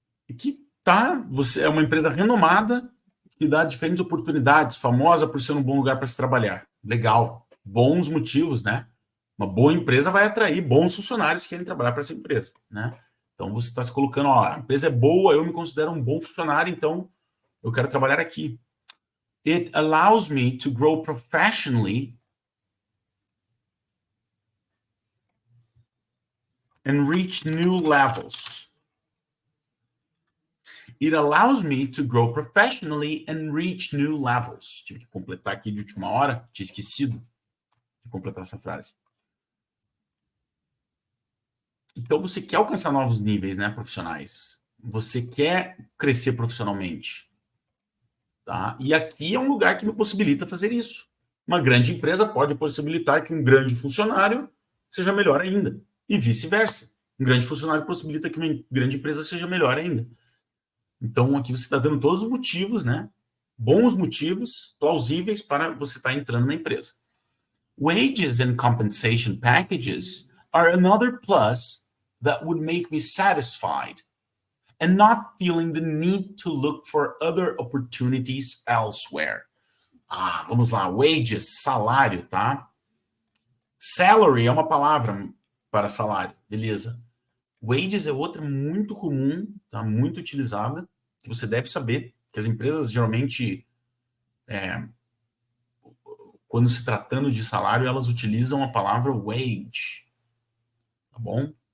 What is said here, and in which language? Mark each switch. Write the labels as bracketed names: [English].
[Portuguese] Aqui tá, você é uma empresa renomada que dá diferentes oportunidades, famosa por ser um bom lugar para se trabalhar. Legal, bons motivos, né? Uma boa empresa vai atrair bons funcionários que querem trabalhar para essa empresa, né? Então você está se colocando, ó, a empresa é boa, eu me considero um bom funcionário, então eu quero trabalhar aqui. [English] It allows me to grow professionally and reach new levels. It allows me to grow professionally and reach new levels. [Portuguese] Tive que completar aqui de última hora, tinha esquecido de completar essa frase. Então você quer alcançar novos níveis, né, profissionais. Você quer crescer profissionalmente. Tá? E aqui é um lugar que me possibilita fazer isso. Uma grande empresa pode possibilitar que um grande funcionário seja melhor ainda. E vice-versa. Um grande funcionário possibilita que uma grande empresa seja melhor ainda. Então, aqui você está dando todos os motivos, né? Bons motivos, plausíveis para você estar entrando na empresa. [English] Wages and compensation packages are another plus that would make me satisfied and not feeling the need to look for other opportunities elsewhere. [Portuguese] Vamos lá. Wages, salário, tá? Salary é uma palavra para salário, beleza. Wages é outra muito comum, tá? Muito utilizada, que você deve saber, que as empresas geralmente, quando se tratando de salário, elas utilizam a palavra wage, tá bom?